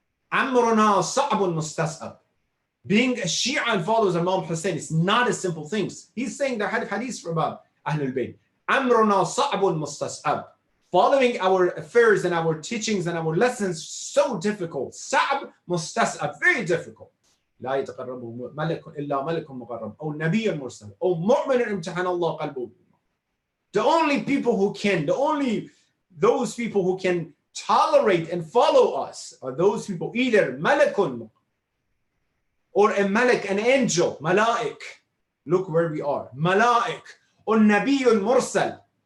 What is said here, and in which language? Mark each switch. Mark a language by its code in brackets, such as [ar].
[ar] Amruna sa'bun mustas'ab. [en] Being a Shia and followers of Imam Hussein is not a simple thing. He's saying the hadith about Ahlul Bayt. [ar] Amruna sa'bun mustas'ab. [en] Following our affairs and our teachings and our lessons so difficult. [ar] Sa'b mustas'ab, [en] very difficult. [ar] لا يتقرب ملك إلا ملك مقرب أو نبي مرسل أو مؤمن امتحن الله قلبه. [en] The only people who can, those people who can tolerate and follow us are those people, either malakun or a malik, an angel, malaik. Look where we are, malaik, or nabiyun mursal.